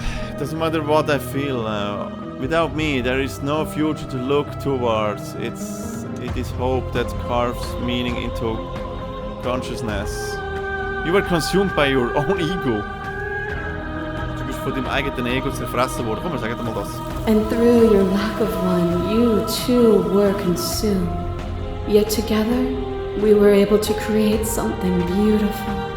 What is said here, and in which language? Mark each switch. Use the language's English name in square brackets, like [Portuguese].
[English] It doesn't matter what I feel. Without me, there is no future to look towards. It is hope that carves meaning into consciousness. You were consumed by your own ego. [German] Du bist von deinem eigenen Ego zerfressen worden. Komm, wir sagen mal das. [English] And through your lack of one, you too were consumed. Yet together, we were able to create something beautiful.